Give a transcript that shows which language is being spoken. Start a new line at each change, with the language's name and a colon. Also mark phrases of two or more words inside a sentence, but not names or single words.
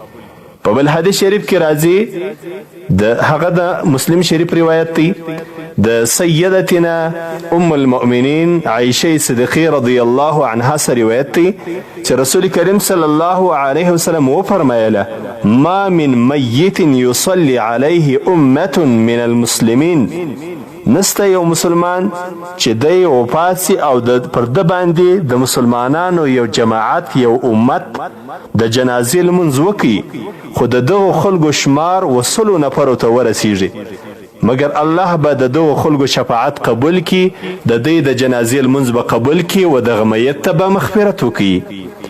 Pashto: په بل حدیث شریف کې راځي، د هغه د مسلم شریف روایت دی، د سیدتنا ام المؤمنین عائشه صدیقه
Arabic: رضی الله عنها
Pashto: سره روایت دی چې رسول کریم
Arabic: صلی الله علیه وسلم
Pashto: وفرمایله:
Arabic: ما من میت یصلی علیه امه من المسلمین.
Pashto: نسته یو مسلمان چې دی وفات سي او پر ده باندې د مسلمانانو یو جماعت یو امت د جنازې لمونځ وکړي، خو د دغو خلکو شمار 100 نفرو ته ورسیږي، مګر الله به د دغو خلکو شفاعت قبول کړي، د دوی د جنازې لمونځ به قبول کړي و دغه میت ته به مغفرت وکړي.